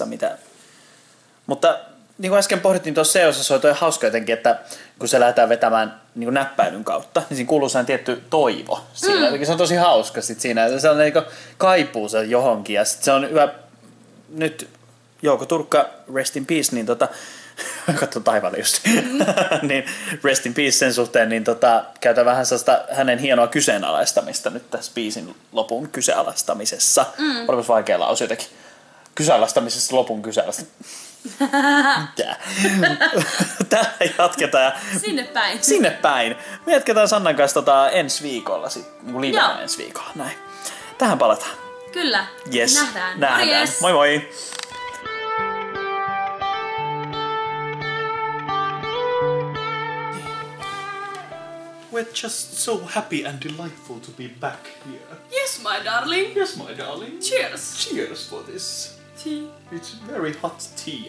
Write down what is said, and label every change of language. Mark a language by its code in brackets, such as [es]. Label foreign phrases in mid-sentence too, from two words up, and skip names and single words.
[fi] Mutta niin kuin äsken pohdittiin tuossa C-osassa, on toi hauska jotenkin, että kun se lähdetään vetämään niin näppäilyn kautta, niin siinä kuuluu sellainen tietty toivo. Siinä. Se on tosi hauska sit siinä, se on niin kaipuu se johonkin ja sit se on hyvä nyt Jouko Turkka, [en] rest in peace, [fi] niin katso taivaalle just, niin [en] rest in peace [fi] sen suhteen, niin käytä vähän sellaista hänen hienoa kyseenalaistamista nyt tässä biisin lopun kyseenalaistamisessa. Olipas vaikea lause jotenkin. Kyseenalaistamisessa lopun kyseenalaistamisessa. täällä jatketaan. Ja sinne päin. Sinne päin. Me jatketaan Sannan kanssa ensi viikolla. Livenä ensi viikolla. Näin. Tähän palataan. Kyllä. Yes. Nähdään. Morjes. Moi moi. [en] We're just so happy and delightful to be back here. Yes, my darling. Yes, my darling. Cheers. Cheers for this. Tea. It's very hot tea.